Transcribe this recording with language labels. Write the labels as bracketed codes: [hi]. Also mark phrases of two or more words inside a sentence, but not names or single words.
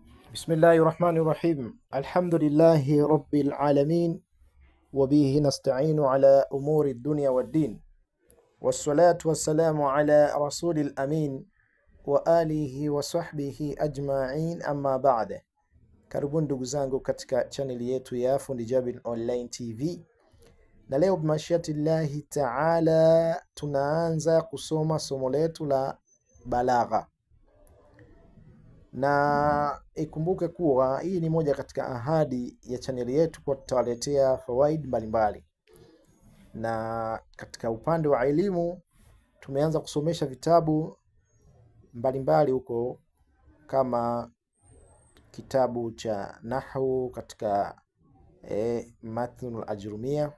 [ar] بسم الله الرحمن الرحيم. الحمد لله رب العالمين وبه نستعين على أمور الدنيا والدين والصلاة والسلام على رسول الأمين وآله وصحبه أجمعين أما بعد. [sw] Karibuni ndugu zangu katika chaneli yetu ya Fundi Jabir Online TV, na leo [ar] بمشيئة الله تعالى [sw] tunaanza kusoma somo letu la balagha. Na ikumbuke kuwa hii ni moja katika ahadi ya chaneli yetu kwa tutawaletea fawaid mbalimbali, na katika upande wa elimu tumeanza kusomesha vitabu mbalimbali huko, kama kitabu cha nahwu katika matnul ajrumia.